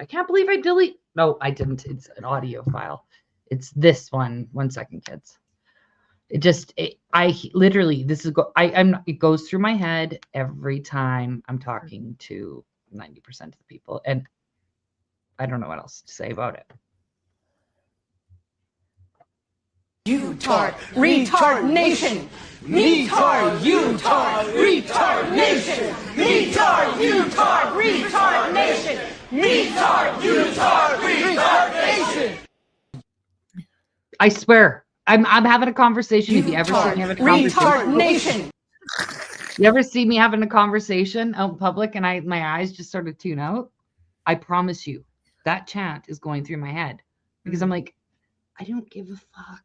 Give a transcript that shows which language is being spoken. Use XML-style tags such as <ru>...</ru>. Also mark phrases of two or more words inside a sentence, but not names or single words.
<en>I can't believe I delete. No, I didn't. It's an audio file. It's this one. 1 second, kids. I literally, this is, it goes through my head every time I'm talking to 90% of the people. And I don't know what else to say about it. Utard, retard nation. Metard, utard, retard nation. Metard, utard, retard nation. Metard, utard, retard nation. I swear, I'm having a conversation. If you ever see me having a conversation, retard nation. You ever see me having a conversation out in public and my eyes just sort of tune out? I promise you, that chant is going through my head because I'm like, I don't give a fuck.</en>